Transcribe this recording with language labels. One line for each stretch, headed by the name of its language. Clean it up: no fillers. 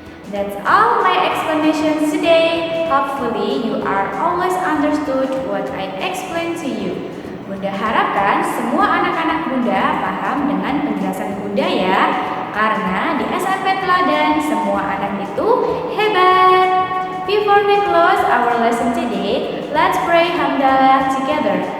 English: That's all my explanation today. Hopefully you are always understood what I explained to you.
Indonesian: Bunda harapkan semua anak-anak Bunda paham dengan penjelasan Bunda ya, karena di SMP Teladan semua anak itu hebat.
English: Before we close our lesson today, let's pray hamdalah together.